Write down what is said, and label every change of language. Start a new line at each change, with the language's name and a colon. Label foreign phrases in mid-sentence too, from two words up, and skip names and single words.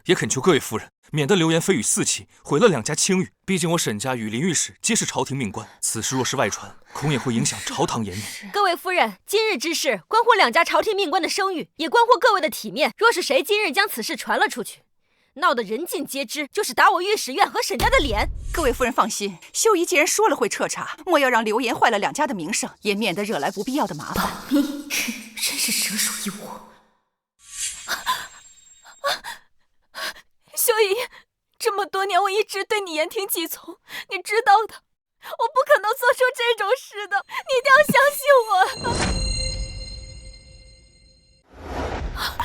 Chinese: 也懇求各位夫人，免得流言蜚語四起，毀了兩家清譽。畢竟我沈家與林御史皆是朝廷命官，此事若是外傳，恐也會影響朝堂顏面。各位夫人，今日之事關乎兩家朝廷命官的聲譽，也關乎各位的體面。若是誰今日將此事傳了出去，鬧得人盡皆知，就是打我御史院和沈家的臉。各位夫人放心，秀儀既然說了會徹查，莫要讓流言壞了兩家的名聲，也免得惹來不必要的麻煩。保密，真是蛇鼠一窩。秀儀，這麼多年我一直對你言聽計從，你知道的，我不可能做出這種事的，你一定要相信我。